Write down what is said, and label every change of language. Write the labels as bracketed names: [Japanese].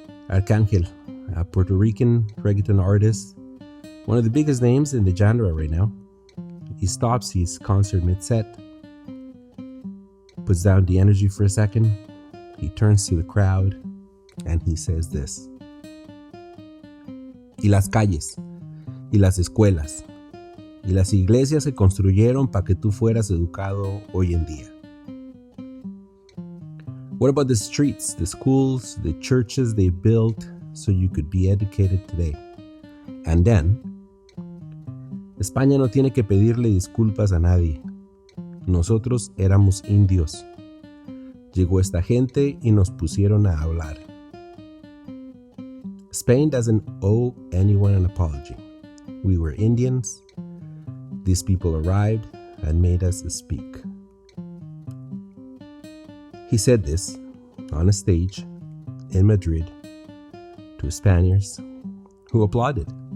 [English] Arcángel, a Puerto Rican reggaeton artist, one of the biggest names in the genre right now. He stops his concert mid-set, puts down the energy for a second, he turns to the crowd, and he says this. [Spanish] Y las calles, y las escuelas, y las iglesias se construyeron para que tú fueras educado hoy en día. [English] What about the streets, the schools, the churches they built so you could be educated today? And then, [Spanish] España no tiene que pedirle disculpas a nadie. Nosotros éramos indios. Llegó esta gente y nos pusieron a hablar. [English] Spain doesn't owe anyone an apology. We were Indians. These people arrived and made us speak. He said this on a stage in Madrid to Spaniards who applauded.